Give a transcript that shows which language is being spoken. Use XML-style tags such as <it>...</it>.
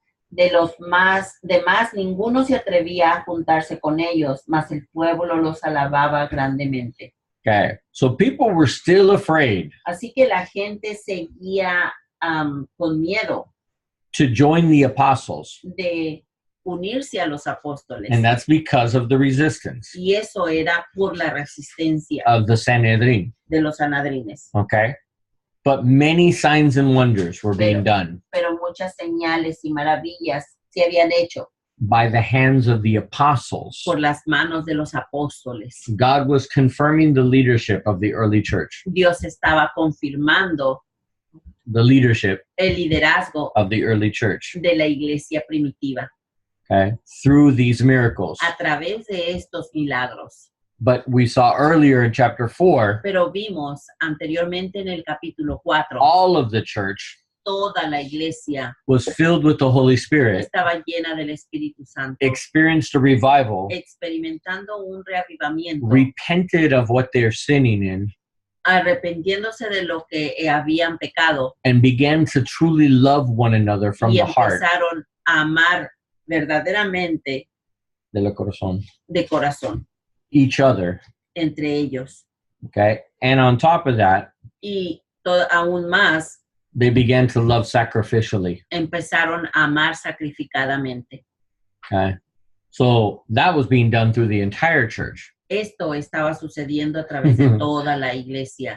<es>De más ninguno se atrevía a juntarse con ellos, mas el pueblo los alababa grandemente.</es> <en>Okay, so people were still afraid</en> <es>Así que la gente seguía con miedo</es> <en>to join the apostles,</en> <es>de unirse a los apóstoles.</es> <en>and that's because of the resistance</en> <es>Y eso era por la resistencia</es> <en>of the Sanhedrin.</en> <es>de los anadrines.</es> <en>Okay, but many signs and wonders were being done</en> <es>Pero muchas señales y maravillas se habían hecho</es> <en>by the hands of the apostles.</en> <es>por las manos de los apóstoles.</es> <en>God was confirming the leadership of the early church,</en> <es>Dios estaba confirmando</es> <en>the leadership</en> <es>el liderazgo</es> <en>of the early church,</en> <es>de la iglesia primitiva</es> <en>okay, through these miracles.</en> <es>a través de estos milagros.</es> <en>But we saw earlier in chapter 4,</en> <es>Pero vimos anteriormente en el capítulo 4,</es> <en>all of the church</en> <es>toda la iglesia</es> <en>was filled with the Holy Spirit,</en> <es>estaba llena del Espíritu Santo,</es> <en>experienced a revival,</en> <es>experimentando un reavivamiento,</es> <en>repented of what they're sinning in,</en> <es>arrepentiéndose de lo que habían pecado</es> <en>and began to truly love one another from</en> <es>y</es> <en>the heart,</en> <es>empezaron a amar verdaderamente de la corazón, de corazón</es> <en>each other.</en> <es>entre ellos.</es> <en>Okay, and on top of that,</en> <es>Y aún más</es> <en>they began to love sacrificially.</en> <es>empezaron a amar sacrificadamente.</es> <en>Okay, so that was being done through the entire church,</en> <es>Esto estaba sucediendo a través de toda la iglesia,</es>